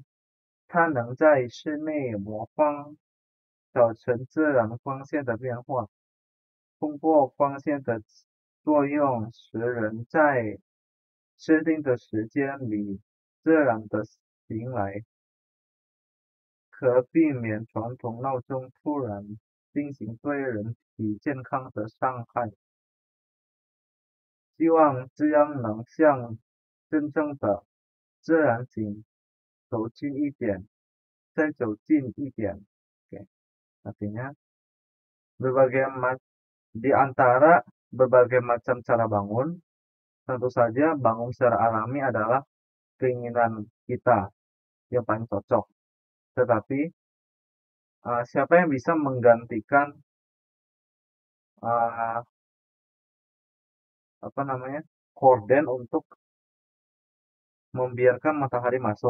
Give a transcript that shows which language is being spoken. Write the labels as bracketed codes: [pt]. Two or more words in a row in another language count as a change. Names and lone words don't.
[zh] 它能在室内模仿早晨自然光线的变化，通过光线的作用，使人在设定的时间里自然的醒来，可避免传统闹钟突然进行对人体健康的伤害。希望这样能向真正的自然醒走近一点，再走近一点。 [id] Oke, artinya di antara berbagai macam cara bangun, tentu saja bangun secara alami adalah keinginan kita yang paling cocok. Tetapi siapa yang bisa menggantikan uh, apa namanya korden untuk membiarkan matahari masuk.